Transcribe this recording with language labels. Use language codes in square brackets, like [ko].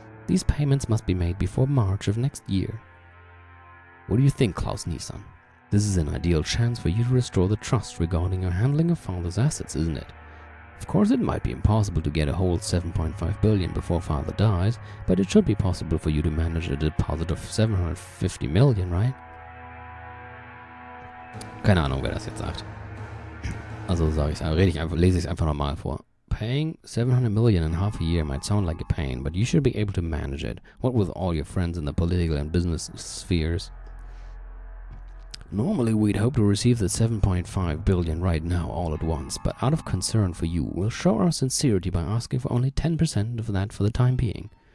[en] These payments must be made before March of next year. What do you think, Klaus Nissan? This is an ideal chance for you to restore the trust regarding your handling of father's assets, isn't it? Of course, it might be impossible to get a whole 7.5 billion before father dies, but it should be possible for you to manage a deposit of 750 million, right? [de] Keine Ahnung, wer das jetzt sagt. Also lese ich es einfach nochmal vor. [en] Paying 700 million in half a year might sound like a pain, but you should be able to manage it. What with all your friends in the political and business spheres. Normally, we'd hope to receive the 7.5 billion right now all at once, but out of concern for you, we'll show our sincerity by asking for only 10% of that for the time being.